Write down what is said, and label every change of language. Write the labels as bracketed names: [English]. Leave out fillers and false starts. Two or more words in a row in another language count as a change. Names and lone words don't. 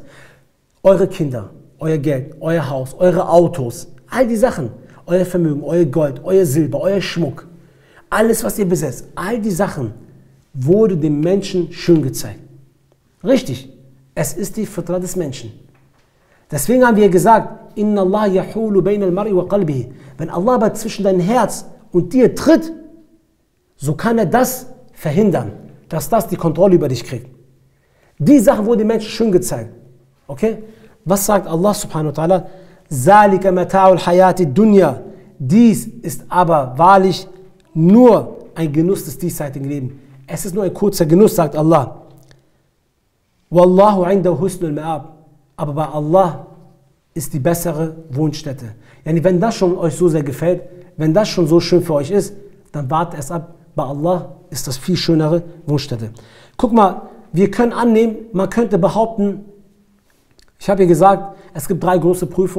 [German] Eure Kinder, euer Geld, euer Haus, eure Autos, all die Sachen, euer Vermögen, euer Gold, euer Silber, euer Schmuck, alles, was ihr besitzt, all die Sachen wurde dem Menschen schön gezeigt. Richtig, es ist die Fitra des Menschen. Deswegen haben wir gesagt, [Arabic] إن الله يحول بين المرء وقلبه. [German] Wenn Allah aber zwischen dein Herz und dir tritt, so kann er das verhindern, dass das die Kontrolle über dich kriegt. Die Sachen wurden den Menschen schön gezeigt. Okay? Was sagt [Arabic] الله سبحانه وتعالى? ذلك متاع الحياة الدنيا. [German] Dies ist aber wahrlich nur ein Genuss des diesseitigen Lebens. Es ist nur ein kurzer Genuss, sagt Allah. [Arabic] والله عنده حسن المآب. [German] Aber bei Allah ist die bessere Wohnstätte. Yani wenn das schon euch so sehr gefällt, wenn das schon so schön für euch ist, dann wartet es ab. Bei Allah ist das viel schönere Wohnstätte. Guck mal, wir können annehmen, man könnte behaupten, ich habe hier gesagt, es gibt 3 große Prüfungen.